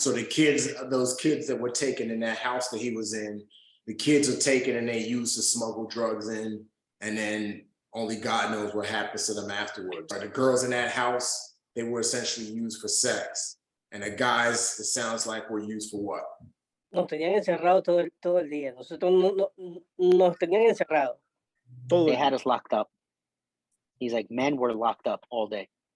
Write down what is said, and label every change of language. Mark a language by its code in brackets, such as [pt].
[en] So those kids that were taken in that house that he was in, the kids are taken and they used to smuggle drugs in, and then only God knows what happens to them afterwards. The girls in that house, they were essentially used for sex. And the guys, it sounds like, were used for what? [es] Nos tenían encerrados todo el día. Nosotros nos tenían encerrados. [en] They had us locked up. He's like, men were locked up all day.